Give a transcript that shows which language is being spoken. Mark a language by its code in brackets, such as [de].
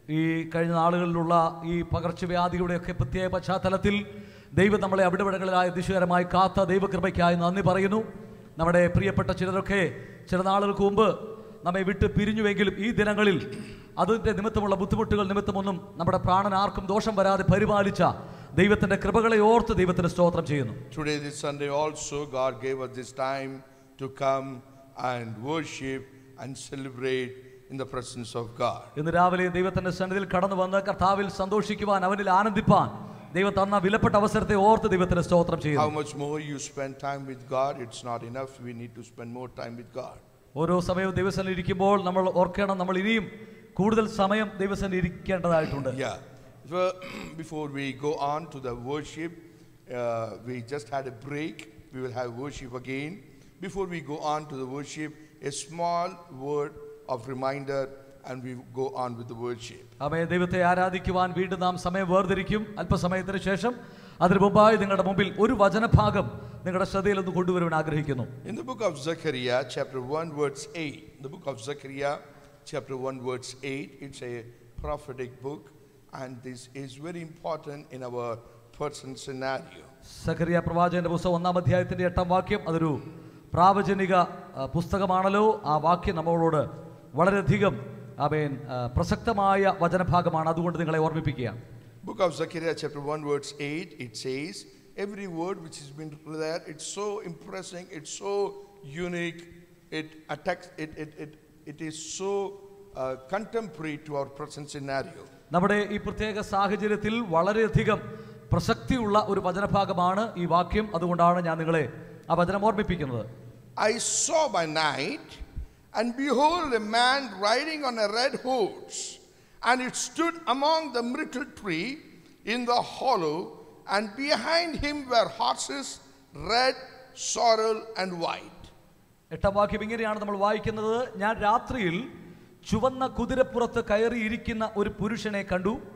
[ml] ഈ കഴിഞ്ഞ നാളുകളിലുള്ള ഈ പകർച്ചവ്യാധിയുടെയൊക്കെ പ്രത്യേക പശ്ചാത്തലത്തിൽ ദൈവം നമ്മളെ അവിടെവിടങ്ങളിലായ ദിശകരമായി കാത്ത ദൈവകൃപയ്ക്കായി നന്ദി പറയുന്നു. നമ്മുടെ പ്രിയപ്പെട്ട ചിലരൊക്കെ ചില നാളുകൾക്ക് മുമ്പ് നമ്മെ വിട്ട് പിരിഞ്ഞുവെങ്കിലും ഈ ദിനങ്ങളിൽ അതിൻ്റെ നിമിത്തമുള്ള ബുദ്ധിമുട്ടുകൾ നിമിത്തമൊന്നും നമ്മുടെ പ്രാണൻ ആർക്കും ദോഷം വരാതെ പരിപാലിച്ച ദൈവത്തിന്റെ കൃപകളെ ഓർത്ത് ദൈവത്തിന് സ്തോത്രം ചെയ്യുന്നു. [en] Today, this Sunday also, God gave us this time to come and worship and celebrate in the presence of God. [ml] ഇന്ന് രാവിലെ ദൈവത്തിന്റെ സന്നിധിയിൽ കടന്നു വന്ന് കർത്താവിൽ സന്തോഷിക്കുവാൻ അവനിൽ ആനന്ദിപ്പാൻ ദൈവം തന്ന വിലപ്പെട്ട അവസരത്തെ ഓർത്ത് ദൈവത്തിന് സ്തോത്രം ചെയ്യുന്നു. [en] How much more you spend time with God, it's not enough. We need to spend more time with God. [ml] ഓരോ സമയവും ദൈവസന്നിധിയിൽ ഇരിക്കുമ്പോൾ നമ്മൾ ഓർക്കണം, നമ്മൾ ഇനിയും കൂടുതൽ സമയം ദൈവസന്നിധിയിൽ ഇരിക്കേണ്ടതായിട്ടുണ്ട്. [en] Yeah. Before we go on to the worship, we just had a break. We will have worship again. Before we go on to the worship, a small word of reminder, and we go on with the worship. [ml] ആമേൻ. ദൈവത്തെ ആരാധിക്കുവാൻ വീണ്ടും നാം സമയം വേർതിരിക്കും അല്പസമയത്തിന് ശേഷം. അതിനു മുമ്പായി നിങ്ങളുടെ മുമ്പിൽ ഒരു വചനഭാഗം നിങ്ങളുടെ ശ്രദ്ധയിൽ ഒന്ന് കൊണ്ടുവരുവാൻ ആഗ്രഹിക്കുന്നു. [en] In the book of Zechariah, chapter 1, verse 8. The book of Zechariah, chapter 1, verse 8. It's a prophetic book, and this is very important in our personal scenario. [ml] Zacharia പ്രവാചകന്റെ പുസ്തകം 1-ാം അധ്യായത്തിന്റെ 8-ാം വാക്യം അതൊരു പ്രാവചനിക പുസ്തകമാണല്ലോ. ആ വാക്യം നമ്മളോട് വളരെയധികം ആമേൻ പ്രസക്തമായ വചനഭാഗമാണ്. അതുകൊണ്ട് നിങ്ങളെ ഓർമ്മിപ്പിക്കുകയാണ്. [en] Book of Zechariah, chapter 1, verse 8. It says, every word which has been there, it's so impressing, it's so unique, it attacks, it is so contemporary to our present scenario. [ml] നമ്മുടെ ഈ പ്രത്യേക സാഹചര്യത്തിൽ വളരെയധികം പ്രസക്തിയുള്ള ഒരു വചനഭാഗമാണ് ഈ വാക്യം. അതുകൊണ്ടാണ് ഞാൻ നിങ്ങളെ ആ വചനം ഓർമ്മിപ്പിക്കുന്നത്. [en] I saw by night, and behold, a man riding on a red horse, and it stood among the myrtle tree in the hollow, and behind him were horses, red, sorrel, and white. [ml] 8-ാം വാക്യം ഇങ്ങനെയാണ് നമ്മൾ വായിക്കുന്നത്. ഞാൻ രാത്രിയിൽ ചുവന്ന കുതിരപ്പുറത്ത് കയറിയിരിക്കുന്ന ഒരു പുരുഷനെ കണ്ടു.